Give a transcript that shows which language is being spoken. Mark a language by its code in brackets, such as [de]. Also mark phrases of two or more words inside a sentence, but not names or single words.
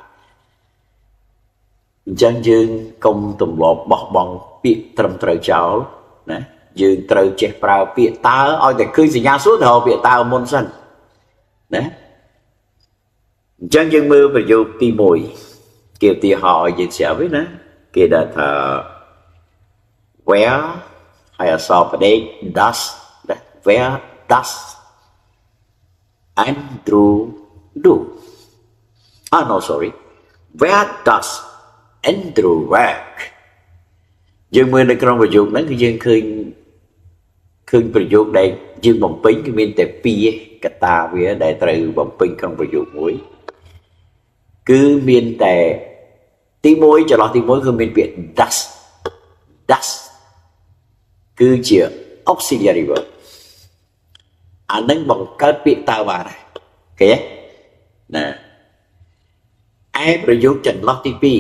[km] អញ្ចឹងយើងកុំទម្លាប់បោះបង់ពាក្យត្រឹមត្រូវចោលណាយើងត្រូវចេះប្រើពាក្យតើឲ្យតែឃើញសញ្ញាសួរទៅពាក្យតើមុនសិនណាអញ្ចឹងយើងមើលប្រយោគទី1គេឧទាហរណ៍ឲ្យយើងស្រាប់វិញណាគេដាក់ថា [en] where [km] ហើយអក្សរផ្ដេក [en] does where does Andrew do no sorry where does Andrew work [km] យើងមើល នៅក្នុងប្រយោគហ្នឹងគឺយើងឃើញប្រយោគដែលយើងបំពេញគឺមានតែ2កត្តាវាដែលត្រូវបំពេញក្នុងប្រយោគមួយគឺមានតែទី1ចន្លោះទី1គឺមានពាក្យ does គឺជា [en] auxiliary verb [km] អានឹងបង្កើតពាក្យតើបានអូខេណាឯប្រយោគចន្លោះទី